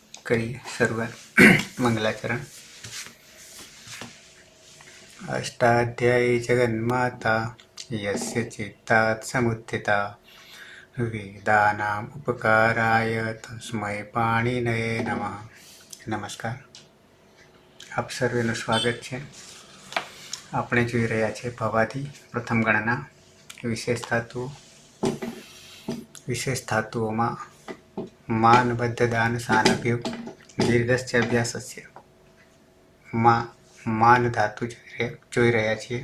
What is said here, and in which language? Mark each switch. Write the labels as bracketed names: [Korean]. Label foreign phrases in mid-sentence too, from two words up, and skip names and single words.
[Hindi] करिए शुरुआत। मंगलाचरण। [Sanskrit] अष्टाध्यायी जगन्माता यस्य चित्तात् समुत्थिता वेदानाम् उपकाराय तस्मै पाणिनये नमः। [Hindi] नमस्कार, [Gujarati] આપ સર્વેનું સ્વાગત છે। આપણે જોઈ રહ્યા છીએ ભવાથી પ્રથમ ગણના વિશેષ ધાતુઓમાં [Sanskrit] માન બદ્ધ દાન સાનભ્યુગ દીર્ઘસ્ય અભ્યાસસ્ય [Gujarati] માન ધાતુ જોઈ રહ્યા છીએ।